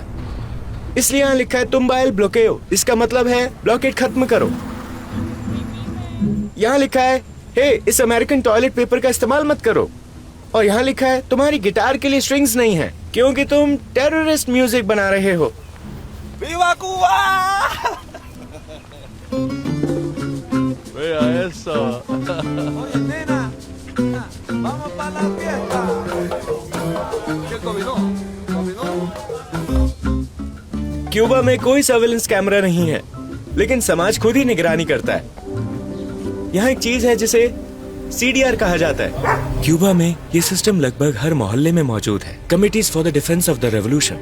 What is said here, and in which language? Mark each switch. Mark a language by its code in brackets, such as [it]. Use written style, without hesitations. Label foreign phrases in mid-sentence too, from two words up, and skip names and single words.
[hi] इसलिए यहाँ लिखा है [es] Tumba el bloqueo. [hi] इसका मतलब है ब्लॉकेट खत्म करो। यहाँ लिखा है हे, इस [en] American toilet paper [hi] का इस्तेमाल मत करो। और यहाँ लिखा है तुम्हारी गिटार के लिए स्ट्रिंग्स नहीं है, क्योंकि तुम [en] terrorist music [hi] बना रहे हो। [es] ¡Viva Cuba! Vea eso. Oye, nena, vamos para la fiesta. ¿Qué combinó? [hi] क्यूबा में कोई [en] surveillance camera [hi] नहीं है, लेकिन समाज खुद ही निगरानी करता है। यहाँ एक चीज है जिसे CDR कहा जाता है। क्यूबा में ये सिस्टम लगभग हर मोहल्ले में मौजूद है। कमिटीज फॉर द डिफेंस ऑफ द रेवोल्यूशन।